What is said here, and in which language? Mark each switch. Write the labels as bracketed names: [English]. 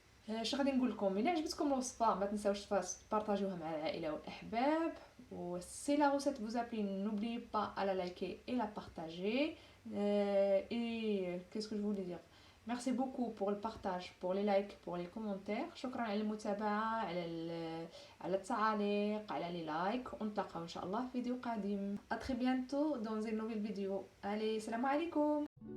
[Arabic] اش غادي نقول لكم، الا عجبتكم الوصفه ما تنساوش تبارطاجيوها مع العائله والاحباب. [French] و si la recette vous a plu, n'oubliez pas à la liker et la partager. Et qu'est-ce que je voulais dire, merci beaucoup pour le partage, pour les likes, pour les commentaires. [Arabic] شكرا على المتابعه، على التعاليق، على لي لايك. ونتلاقاو ان شاء الله في فيديو قادم. [French] à très bientôt dans une nouvelle vidéo. allez, [Arabic] salam alaikum.